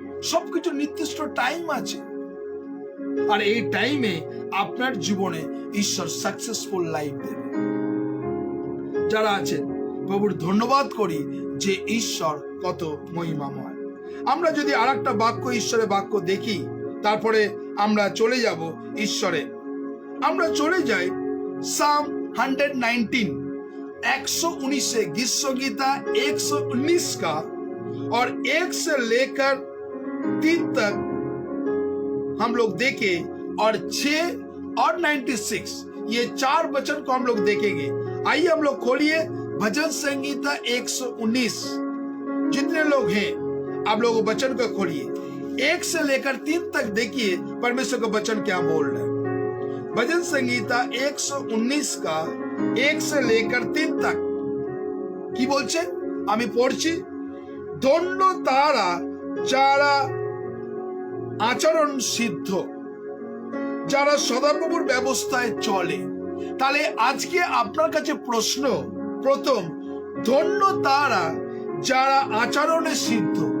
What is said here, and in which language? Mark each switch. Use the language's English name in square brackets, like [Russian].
[Bangla] সবকিছু নির্দিষ্ট টাইম আছে, আর এই টাইমে আপনার জীবনে ঈশ্বর সাকসেসফুল লাইফ দেবে। যারা আছেন, প্রভুর ধন্যবাদ করি যে ঈশ্বর কত মহিমাময়। আমরা যদি আরেকটা বাক্য, ঈশ্বরের বাক্য দেখি, তারপরে আমরা চলে যাব ঈশ্বরে। আমরা চলে যাই সাম [Hindi] 119, 119 गीत गीता 119 का और 1 से लेकर 3 तक हम लोग देखें, और 6 और 96 ये 4 वचन को हम लोग देखेंगे। आइए हम लोग खोलिए भजन संगीता 119। जितने लोग हैं आप लोग वचन को खोलिए, 1 से लेकर 3 तक देखिए परमेश्वर का वचन क्या बोल रहा है। भजन संगीता 119 का 1 से लेकर 3 तक [Bangla] কি বলছে আমি পড়ছি। ধন্য তারা যারা আচরণ সিদ্ধ, যারা সদাপ্রভুর ব্যবস্থায় চলে। তাহলে আজকে আপনার কাছে প্রশ্ন, প্রথম, ধন্য তারা যারা আচরণে সিদ্ধ।